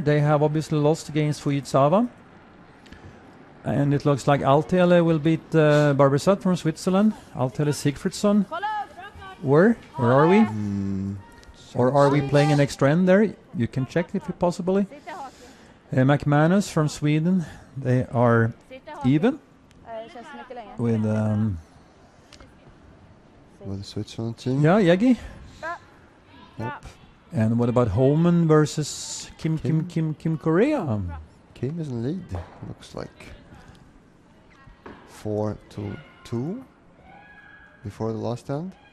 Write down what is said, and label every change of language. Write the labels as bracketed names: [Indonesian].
[English] They have obviously lost against Fujitsuwa. And it looks like Altele will beat Barbesat from Switzerland. Altele Sigfridsson. Where are we? Or are we playing an extra end there? You can check if possibly. McManus from Sweden. They are even [Swedish] Det känns mycket längre. [English] With the Switzerland team. yeah, Yegi. Yep. And what about Holman versus Kim Korea? Kim is in lead. Looks like 4-2 before the last end.